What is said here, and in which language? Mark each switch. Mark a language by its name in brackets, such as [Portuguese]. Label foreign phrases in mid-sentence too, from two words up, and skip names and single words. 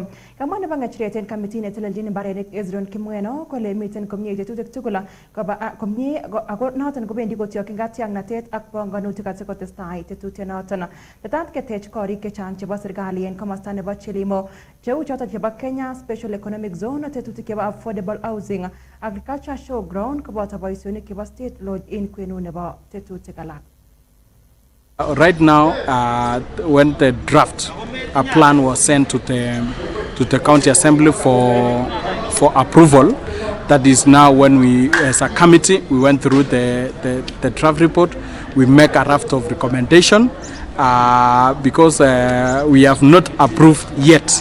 [Kalenjin] Kamwa nebo ng'echeret en kamitit netelelchin imbarenik Ezron Kimweno kole miten komie tetutik tugul komie ako noton kobendi kotyokyin katiaknatet ak panganutik asikotestai tetutiet noton. Tetat ketech korik chechang chebo serikali en komasta nebo Chilimo cheu choton chebo Kenya Special Economic Zone, tetutik chebo [English] affordable housing, agriculture showground, [Kalenjin] koboto boisionik chebo [English] state lodge [Kalenjin] in kwenu nebo tetutik alak. [English] Right now, when the draft plan was sent to the county assembly for approval, that is now when we, as a committee, we went through the draft report. We make a draft of recommendation because we have not approved yet.